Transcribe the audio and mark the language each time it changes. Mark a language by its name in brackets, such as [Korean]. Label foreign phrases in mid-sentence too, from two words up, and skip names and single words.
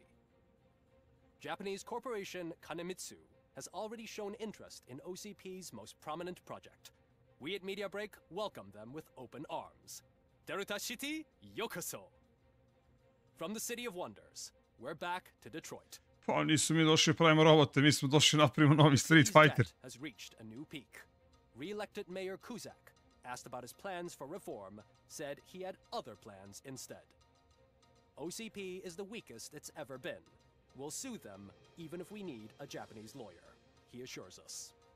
[English] Japanese corporation Kanemitsu has already shown interest in OCP's most prominent project. We at Media Break welcome them with open arms. Delta City, yokoso! From the City of Wonders, we're back to Detroit. [Serbian] Pa nisu mi došli pravimo robote, mi smo došli napravimo novi Street Fighter. [English] Has reached a new peak. Re-elected Mayor Kuzak, asked about his plans for reform, said he had other plans instead. OCP is the weakest it's ever been. We'll sue them even if we need a Japanese lawyer, he assures us.